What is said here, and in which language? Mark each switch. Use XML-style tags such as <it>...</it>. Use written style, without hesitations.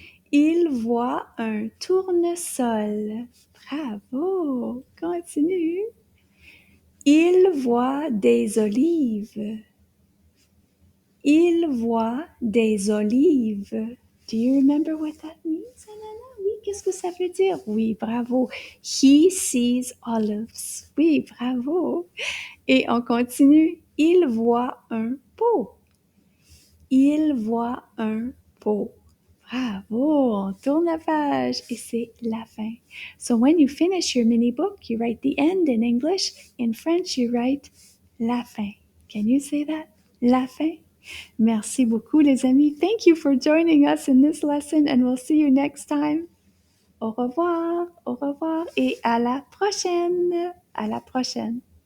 <fr>Il voit un tournesol. Bravo! Continue. Il voit des olives. Il voit des olives.</fr> <en>Do you remember what that means, Anana?</en> <fr>Oui, qu'est-ce que ça veut dire? Oui, bravo.</fr> <en>He sees olives.</en> <fr>Oui, bravo. Et on continue. Il voit un pot. Il voit un pot. Bravo, on tourne la page et c'est la fin.</fr> <en>So when you finish your mini book, you write the end in English. In French, you write la fin. Can you say that? La fin?</en> <fr>Merci beaucoup, les amis.</fr> <en>Thank you for joining us in this lesson and we'll see you next time.</en> <fr>Au revoir et à la prochaine. À la prochaine.</fr>